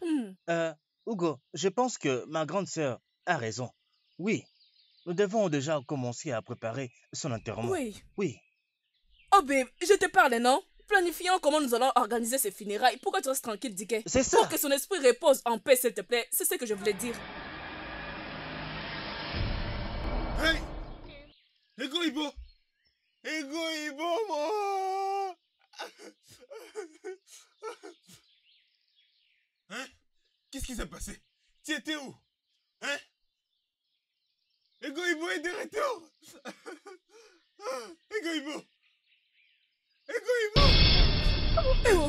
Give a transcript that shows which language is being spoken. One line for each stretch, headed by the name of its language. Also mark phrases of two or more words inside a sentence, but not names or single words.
French: Hugo, je pense que ma grande sœur a raison. Oui. Nous devons déjà commencer à préparer son enterrement. Oui. Oui. Oh babe, je te parle, non? Planifions comment nous allons organiser ces funérailles. Pourquoi tu restes tranquille, Dike? C'est ça. Pour que son esprit repose en paix, s'il te plaît. C'est ce que je voulais dire. Hey! Ego Ibo! Ego Ibo, moi! Hein? Qu'est-ce qui s'est passé? Tu étais où? Hein? Ego Ibo est de retour! Ego Ibo! Ego Ibo!